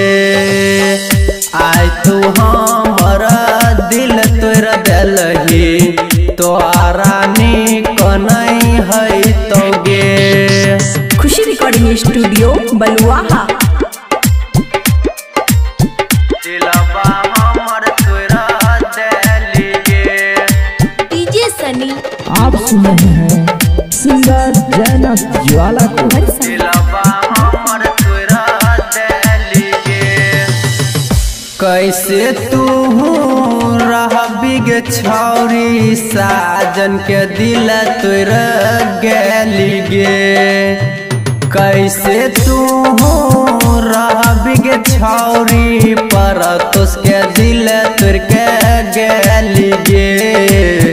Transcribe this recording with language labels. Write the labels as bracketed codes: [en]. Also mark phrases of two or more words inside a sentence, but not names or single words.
[anp] आय तू हमर दिल तोड़ दिलही तोरा निक नहीं है तोगे। खुशी रिकॉर्डिंग स्टूडियो बलुआहा। दिलबा हमर तोरा दिली गे। डीजे सनी [hi] आप सुन रहे हैं सिंगर जैनब ज्वाला को। [anp] दिलबा हमर तोरा दिली गे। कैसे तू रहबी गे छौरी साजन के दिल तोड़ गेली गे। कैसे तू रहबी गे छौरी पर तुसके दिल तोड़ के गेली गे।